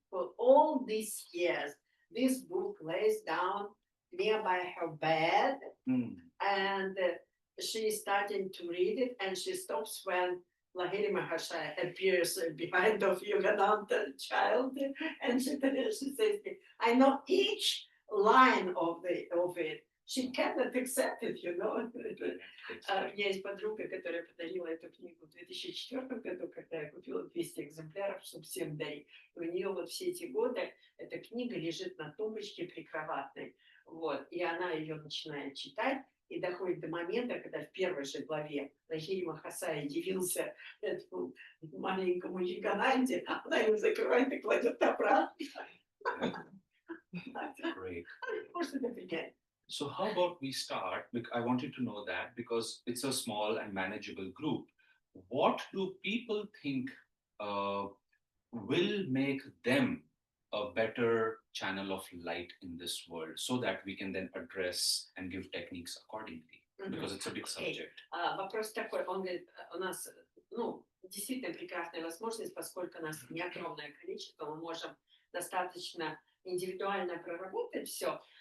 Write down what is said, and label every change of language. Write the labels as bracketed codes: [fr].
[en] For all these years, this book lays down nearby her bed, and she's starting to read it, and she stops when Lahiri Mahashaya appears behind of Yogananda child, and she says, I know each line of it. She cannot accept it, you know. [ru] У меня есть подруга, которая подарила эту книгу в 2004 году, когда я купила 200 экземпляров, чтобы всем дарить. И у нее вот все эти годы эта книга лежит на тумбочке прикроватной. Вот. И она ее начинает читать, и доходит до момента, когда в первой же главе Лахири Махасая явился этому маленькому Ягананде, она его закрывает и кладет обратно. [en] Great. [ru] Можно это принять. [en] So how about we start? I wanted to know that because it's a small and manageable group. What do people think will make them a better channel of light in this world so that we can then address and give techniques accordingly? Because it's a big subject. [ru] Вопрос такой, он говорит, у нас, действительно прекрасная возможность, поскольку нас не огромное количество, мы можем достаточно индивидуально проработать все.